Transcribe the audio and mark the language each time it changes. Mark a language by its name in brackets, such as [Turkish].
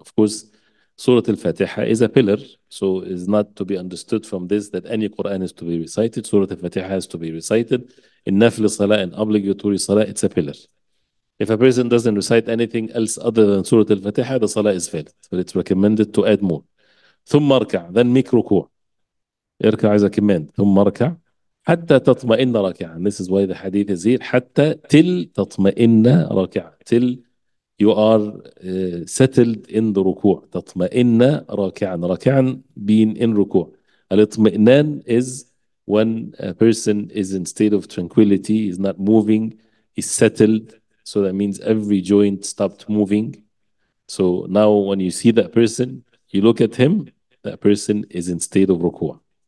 [English] Of course, Surah Al-Fatiha is a pillar, so it's not to be understood from this that any Quran is to be recited. Surah Al-Fatiha has to be recited. In nafil salah and obligatory salah, it's a pillar. If a person doesn't recite anything else other than Surah Al-Fatiha, the salah is valid, but it's recommended to add more. [Arabic] ثم اركع, [English] then make [Arabic] ركوع. [English] اركع is a command. [Arabic] ثم اركع حتى تطمئن راكعا. [English] This is why the hadith is here. [Arabic] حتى till تطمئن راكعا. [English] Till you are settled in the ركوع. [Arabic] تطمئن راكعا. راكعا being in ركوع. [English] الاطمئنان is when a person is in state of tranquility, is not moving, is settled. So that means every joint stopped moving. So now when you see that person, you look at him, that person is in state of ruku'.